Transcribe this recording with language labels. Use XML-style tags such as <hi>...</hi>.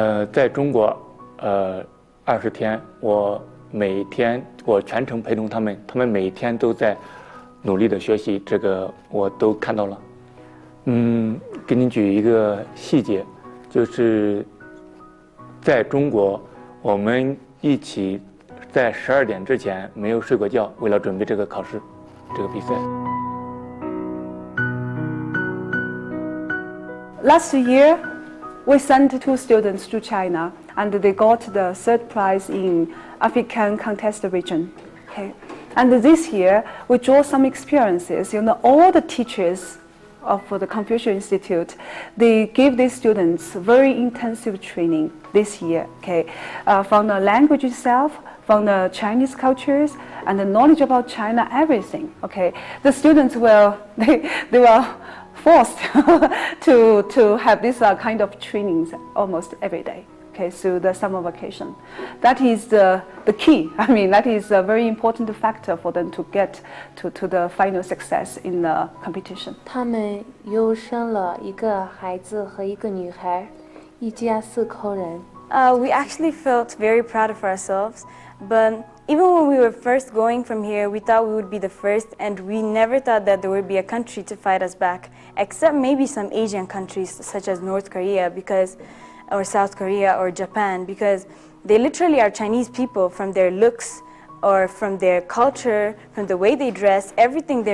<zh>在中国，20天，我每天我全程陪同他们，他们每天都在努力的学习，这个我都看到了。给你举一个细节，就是在中国，我们一起在12点之前没有睡过觉，为了准备这个考试，这个比赛。</zh> <en>Last year, we sent 2 students to China, and they got the 3rd prize in African contest region. Okay, and this year we draw some experiences. You know, all the teachers of the Confucius Institute, they give these students very intensive training this year. Okay, from the language itself, from the Chinese cultures, and the knowledge about China, everything. Okay, the students will they were forced to have this kind of trainings almost every day. Okay, so the summer vacation, that is the key. I mean, that is a very important factor for them to get to the final success in the competition.</en> <zh>他们又生了一个孩子和一个女孩，一家4口人。</zh> <en>We actually felt very proud of ourselves, but even when we were first going from here, we thought we would be the first, and we never thought that there would be a country to fight us back, except maybe some Asian countries such as North Korea, or South Korea or Japan, because they literally are Chinese people from their looks or from their culture, from the way they dress, everything.</en>